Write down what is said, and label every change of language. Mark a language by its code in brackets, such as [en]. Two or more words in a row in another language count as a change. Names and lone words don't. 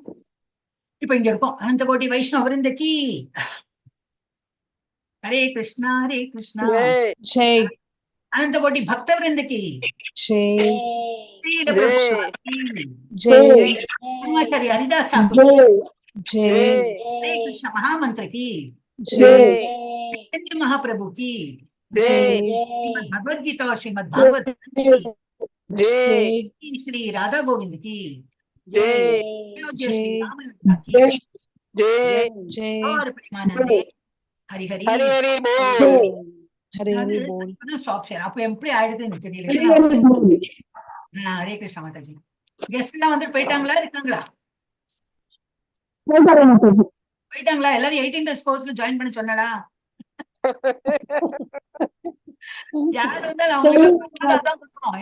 [ta] இப்ப இங்க இருக்கோம். [hi] अनंत कोटि वैष्णव वृंदकी हरे कृष्णा हरे कृष्णा. ஜெய். अनंत कोटि भक्त वृंदकी ஜெய். ஜெய். ஆச்சாரிய ஹரிதாஸ் ठाकुर ஜெய். हरे कृष्ण महामंत्र की ஜெய். चैतन्य महाप्रभु की ஜெய். श्रीमद् भगवद गीता और श्रीमद् भागवत ஜெய். की श्री राधा गोविंद की जय। अयोध्या श्री रामलला की ஜெய். और प्रेमानंदे हरि हरि हरि हरि बोल। हरे हरि बोल. [en] stop share [ta] அப்ப எப்படி ஆயிடுதுன்னு தெரியல. [hi] हरे कृष्ण माताजी. [ta] கெஸ்ட் எல்லாம் வந்து போயிட்டாங்களா, இருக்காங்களா? போயிட்டாங்களா? எல்லாரும் 18 days கோர்ஸ்ல ஜாயின் பண்ண சொன்னடா. யார் வந்தாலும் அவங்களுக்கு பிரசாதம் தான் கொடுக்கணும்.